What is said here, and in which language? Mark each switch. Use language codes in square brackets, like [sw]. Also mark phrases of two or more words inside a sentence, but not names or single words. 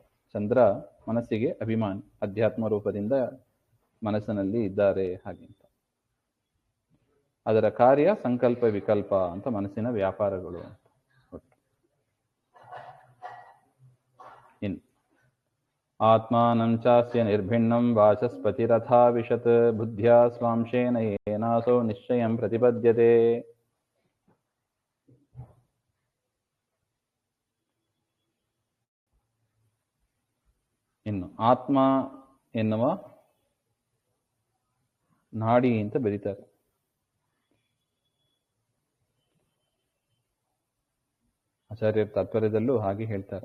[kn] ಚಂದ್ರ ಮನಸ್ಸಿಗೆ ಅಭಿಮಾನಿ, ಅಧ್ಯಾತ್ಮ ರೂಪದಿಂದ ಮನಸ್ಸಿನಲ್ಲಿ ಇದ್ದಾರೆ ಹಾಗೆ ಅಂತ. ಅದರ ಕಾರ್ಯ ಸಂಕಲ್ಪ ವಿಕಲ್ಪ ಅಂತ ಮನಸ್ಸಿನ ವ್ಯಾಪಾರಗಳು ಅಂತ. [sa] ಇನ್ನು ಆತ್ಮಾನಂ ಚಾಸ್ಯ ನಿರ್ಭಿನ್ನಂ ವಾಚಸ್ಪತಿರಥಾ ವಿಶತ್ ಬುದ್ಧ್ಯಾ ಸ್ವಾಂಶೇನ ಏನಾಸೋ ನಿಶ್ಚಯಂ ಪ್ರತಿಪದ್ಯತೆ. [kn] ಇನ್ನು ಆತ್ಮ ಎನ್ನುವ ನಾಡಿ ಅಂತ ಬರೀತಾರೆ. ಆಚಾರ್ಯರ ತಾತ್ಪರ್ಯದಲ್ಲೂ ಹಾಗೆ ಹೇಳ್ತಾರೆ.